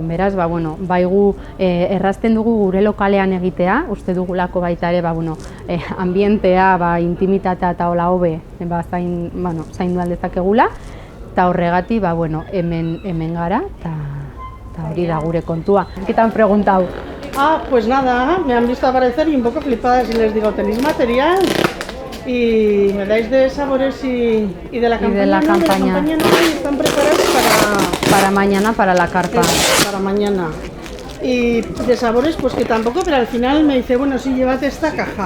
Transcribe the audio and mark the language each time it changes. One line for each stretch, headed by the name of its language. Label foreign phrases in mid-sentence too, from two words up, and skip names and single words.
Basque: Beraz, gu errazten dugu gure lokalean egitea, uste dugulako baita ere, ambientea, intimitatea eta hola hobe, zaindu aldezakegula, eta horregatik, hemen gara, eta hori da gure kontua.
Spanish: ¿Qué te han preguntado? Pues nada, me han visto aparecer y un poco flipadas y les digo, ¿tenéis material? Y me dais de sabores y de la campaña, de la campaña no, y están preparados para mañana, para la carpa. Para mañana. Y de sabores, pues que tampoco, pero al final me dice, bueno, sí, llévate esta caja.